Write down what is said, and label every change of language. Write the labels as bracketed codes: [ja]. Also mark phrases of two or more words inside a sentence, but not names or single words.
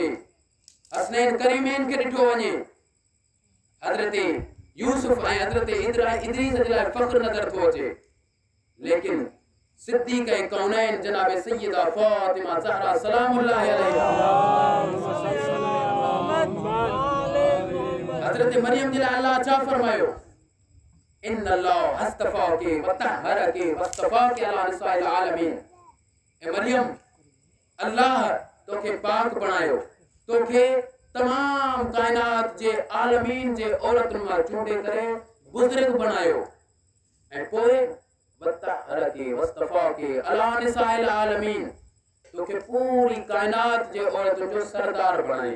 [sd] हसनैन करीमैन खे ॾिठो वञे, हज़रत यूसुफ ऐं हज़रत इदरीस जे लाइ फ़ख्र नज़र थो अचे। लेकिन सिद्दीक ऐं कौनैन जनाब सैयदा फ़ातिमा ज़हरा [ar] سلام الله عليها, [sd] हज़रत मरियम जे लाइ अल्लाह छा फरमायो? [ar] إن الله اصطفاك وطهرك واصطفاك على نساء العالمين. [sd] ए मरियम, अल्लाह तोखे पाक बणायो, तोखे तमाम कायनात जे आलमीन जे औरतुनि मां चूंडे करे बुज़ुर्ग बणायो। ऐं पोइ [ar] وطهرك واصطفاك على نساء العالمين, [sd] तोखे पूरी कायनात जे औरतुनि जो सरदार बणाई।